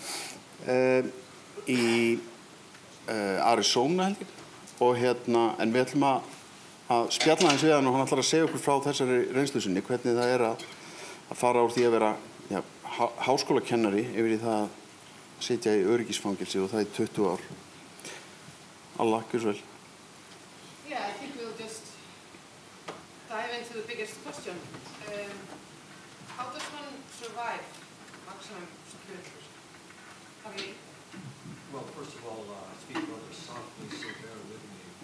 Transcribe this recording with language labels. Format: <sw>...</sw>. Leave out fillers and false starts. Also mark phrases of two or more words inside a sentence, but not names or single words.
<is>í Arizona held ég og en við ætlum að spjalla aðeins við hann og hann ætlar að segja okkur frá þessari reynslu sinni, hvernig það er að fara úr því að vera háskólakennari yfir í það að sitja í öryggisfangelsi og það í 20 ár. Allah, gjör svo vel.</is> <en>Yeah, I think we'll just dive into the biggest question. How does one survive maximum security? Well, first of all, I speak rather softly, so bear with me.</en>